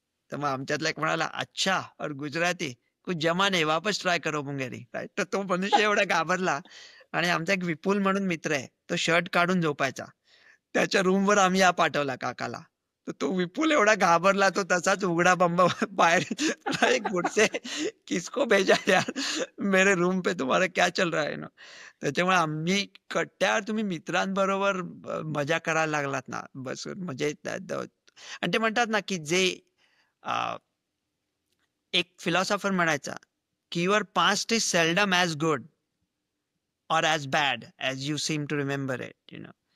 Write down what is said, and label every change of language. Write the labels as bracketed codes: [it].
[mr] तर मग आमच्यातला एक म्हणाला, [hi] "अच्छा और गुजराती, कुछ जमा नहीं, वापस ट्राय करो मुंगेरी." [mr] राइट. तर तो मनुष्य एवढा घाबरला आणि आमचा एक विपुल म्हणून मित्र आहे, तो शर्ट काढून झोपायचा. त्याच्या रूमवर आम्ही हा पाठवला काकाला. तर तो विपुल एवढा घाबरला, तो तसाच उघडा बंब बाहेर [hi] "अरे गुडसे, किसको भेजा यार? मेरे रूम पे तुम्हारा क्या चल रहा है ना?" [mr] त्याच्यामुळे आम्ही कट्ट्यावर तुम्ही मित्रांबरोबर मजा करायला लागलात ना बसून म्हणजे आणि ते म्हणतात ना, की जे अ, एक फिलॉसॉफर म्हणायचा, की [en] "Your past is seldom as good or as bad as you seem to remember it."